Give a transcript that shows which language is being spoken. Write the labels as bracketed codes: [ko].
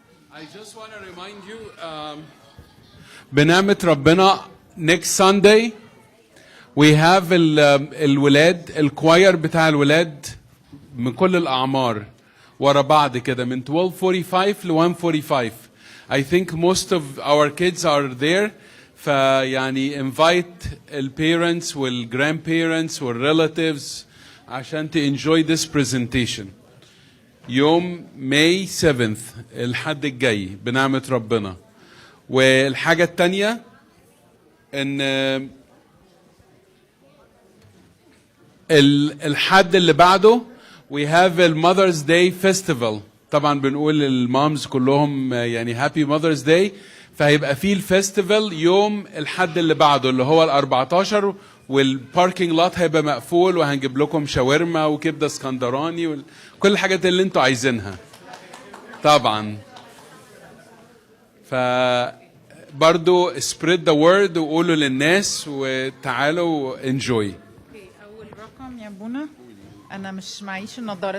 [en] I just want to remind you, [ar] بنعمة ربنا, [en] next Sunday we have [ar] الولاد, الكواير بتاع الولاد من كل الأعمار ورا بعض كده من 12:45 ل 1:45. [en] I think most of our kids are there. [ar] فيعني [en] invite the parents and grandparents and relatives [ar] عشان [en] to enjoy this presentation. [ar] يوم May 7th الحد الجاي بنعمة ربنا. والحاجة التانية ان الحد اللي بعده [en] we have a Mother's Day Festival. [ar] طبعا بنقول للمامز كلهم يعني [en] Happy Mother's Day. [ar] فهيبقى فيه الفestival يوم الحد اللي بعده اللي هو 14 والباركينج لوت هيبقى مقفول وهنجيب لكم شاورما وكبده اسكندراني وكل الحاجات اللي انتوا عايزينها طبعا. فبرضو [en] spread the word [ar] وقولوا للناس وتعالوا [en] enjoy. [ar] اول رقم يا بونا, انا مش معيش النضاره.